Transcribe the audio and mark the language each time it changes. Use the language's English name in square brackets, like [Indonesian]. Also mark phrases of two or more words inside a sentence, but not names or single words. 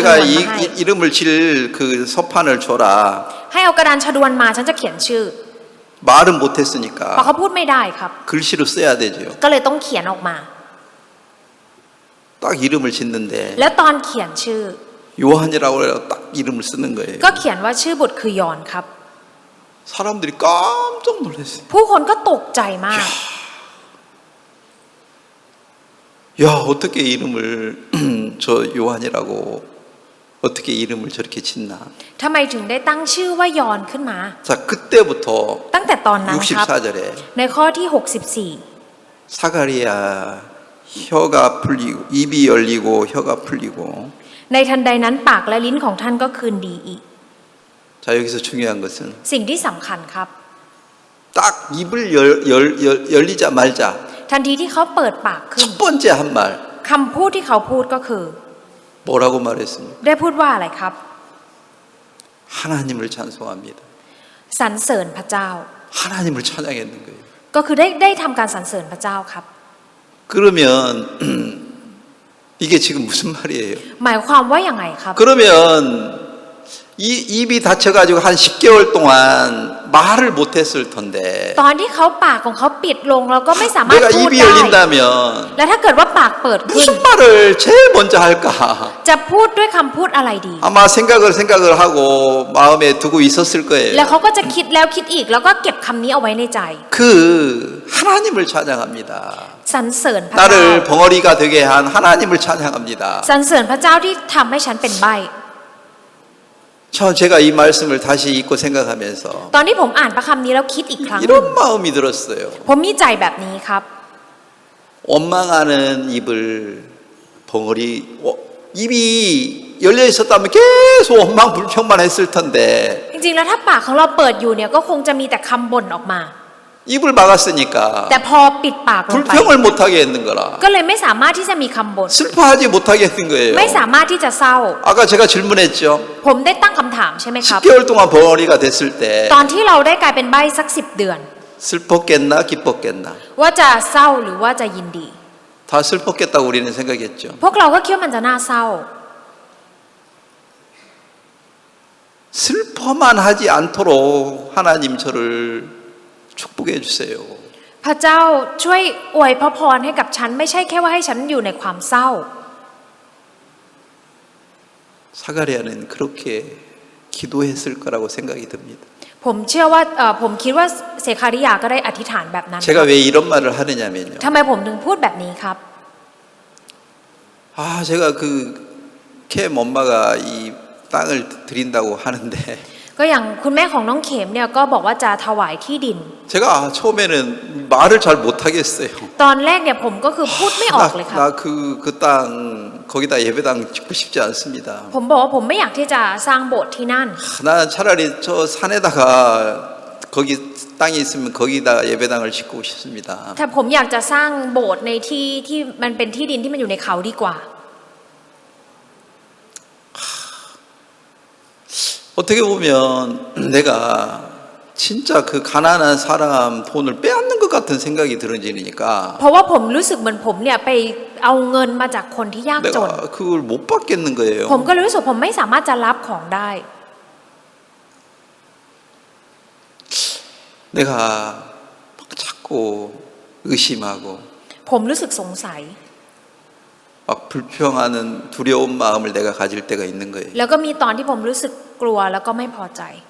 [Korean] 내가 [Thai] มาให้ [Korean] 이름을 칠 그 소판을 줘라. [Thai] ให้เอากระดานชนวนมาฉันจะเขียนชื่อ [Korean] 말은 [Thai] เพราะ [Korean] 못했으니까 [Thai] เขาพูดไม่ได้ครับ [Korean] 글씨로 써야 되죠. [Thai] ก็เลยต้องเขียนออกมา [Korean] 딱 이름을 짓는데 [Thai] แล้วตอนเขียนชื่อ [Korean] 요한이라고 해서 딱 이름을 쓰는 거예요. [Thai] ก็เขียนว่าชื่อบุตรคือยอนครับ [Korean] 사람들이 깜짝 놀랐어요. [Thai] ผู้คนก็ตกใจมาก [Korean] 야, 어떻게 이름을 저 요한이라고 어떻게 이름을 저렇게 짓나? [Thai] ทำไมถึงได้ตั้งชื่อว่ายอนขึ้นมา [Korean] 자, 그때부터 [Thai] ตั้งแต่ตอนนั้นครับ [Korean] 64절에 [Thai] ในข้อที่ [Korean] 사가리아 혀가 풀리고 입이 열리고 혀가 풀리고 [Thai] 64 ในทันใดนั้นปากและลิ้นของท่านก็คืนดีอีก [Korean] 자, 여기서 중요한 것은 [Thai] สิ่งที่สำคัญครับ [Korean] 딱 입을 열리자 말자 [Thai] ทันทีที่เขาเปิดปากขึ้น [Korean] 첫 번째 한 말 [Thai] คำพูดที่เขาพูดก็คือ [Korean] 뭐라고 말했습니까? [Thai] ได้พูดว่าอะไรครับ [Korean] 하나님을 찬송합니다. [Thai] สรรเสริญพระเจ้า [Korean] 하나님을 찬양했는 거예요. [Thai] ก็คือได้ทำการสรรเสริญพระเจ้าครับ [Korean] 그러면 이게 지금 무슨 말이에요? [Thai] หมายความว่าอย่างไงครับ [Korean] 그러면 입이 닫혀가지고 한 10개월 동안 말을 못했을 텐데 [Thai] ตอนที่เขาปากของเขาปิดลงเราก็ไม่สามารถ [Korean] 내가 [Thai] พูด [Korean] 입이 [Thai] ได้ [Korean] 열린다면 [Thai] และถ้าเกิดว่าปากเปิดขึ้น [Korean] 무슨 말을 제일 먼저 할까? [Thai] จะพูดด้วยคำพูดอะไรดี [Korean] 아마 생각을 하고 마음에 두고 있었을 [Thai] แล้ว [Korean] 거예요. [Thai] เขาก็จะคิดแล้วคิดอีกแล้วก็เก็บคำนี้เอาไว้ในใจ [Korean] 그 하나님을 찬양합니다. [Thai] สรรเสริญพระเจ้า [Korean] 나를 벙어리가 되게 한 하나님을 찬양합니다. [Thai] สรรเสริญพระเจ้าที่ทำให้ฉันเป็นใบ้ [Korean] 제가 이 말씀을 다시 읽고 생각하면서 [Thai] ตอนที่ผมอ่านพระคำนี้แล้วคิดอีกครั้งหนึ่ง [Korean] 이런 마음이 들었어요. [Thai] ผมมีใจแบบนี้ครับ [Korean] 원망하는 입을 벙어리 입이 열려 있었다면 계속 원망 불평만 했을 텐데 [Thai] จริงๆแล้วถ้าปากของเราเปิดอยู่เนี่ยก็คงจะมีแต่คำบ่นออกมา [Korean] 입을 막았으니까 [Thai] แต่พอปิดปากลงไป [Korean] 불평을 못하게 했는 거라. [Thai] ก็เลยไม่สามารถที่จะมีคำบ่น [Korean] 슬퍼하지 못하게 했던 거예요. [Thai] ไม่สามารถที่จะเศร้า [Korean] 아까 제가 질문했죠. [Thai] ผมได้ตั้งคำถามใช่ไหมครับ [Korean] 10개월 동안 벙어리가 됐을 때 [Thai] ตอนที่เราได้กลายเป็นใบ้สัก10 เดือน [Korean] 슬펐겠나 기뻤겠나? [Thai] ว่าจะเศร้าหรือว่าจะยินดี [Korean] 다 슬펐겠다고 우리는 생각했죠. [Thai] พวกเราก็คิดว่ามันจะน่าเศร้า [Korean] 슬퍼만 하지 않도록 하나님 저를 축복해 주세요. [Thai] พระเจ้าช่วยอวยพระพรให้กับฉันไม่ใช่แค่ว่าให้ฉันอยู่ในความเศร้า [Korean] 사가랴는 그렇게 기도했을 거라고 생각이 듭니다. [Thai] ผมเชื่อว่าผมคิดว่าเสคาริยาก็ได้อธิษฐานแบบนั้น [Korean] 제가 왜 이런 말을 하느냐면요. [Thai] ทำไมผมถึงพูดแบบนี้ครับ [Korean] 제가 그 캠 엄마가 이 땅을 드린다고 하는데 [Thai] ก็อย่างคุณแม่ของน้องเข็มเนี่ยก็บอกว่าจะถวายที่ดิน [Korean] 제가 처음에는 말을 잘 못하겠어요. [Thai] ตอนแรกเนี่ยผมก็คือพูดไม่ออกเลยครับ [Korean] 나 그 땅 거기다 예배당 짓고 싶지 않습니다. [Thai] ผมบอกว่าผมไม่อยากที่จะสร้างโบสถ์ที่นั่น [Korean] 나 차라리 저 산에다가 거기 땅이 있으면 거기다 예배당을 짓고 싶습니다. [Thai] แต่ผมอยากจะสร้างโบสถ์ในที่ที่มันเป็นที่ดินที่มันอยู่ในเขาดีกว่า [Korean] 어떻게 보면 내가 진짜 그 가난한 사람 돈을 빼앗는 것 같은 생각이 들어지니까 [Thai] เพราะว่าผมรู้สึกเหมือนผมเนี่ยไปเอาเงินมาจากคนที่ยากจน [Korean] 내가 그걸 못 받겠는 거예요. [Thai] ผมก็เลยรู้สึกผมไม่สามารถจะรับของได้ [Korean] 내가 막 자꾸 의심하고 [Thai] ผมรู้สึกสงสัย [Korean] 막 불평하는 두려운 마음을 내가 가질 때가 있는 거예요. [Thai] แล้วก็มีตอนที่ผมรู้สึกกลัวแล้วก็ไม่พอใจ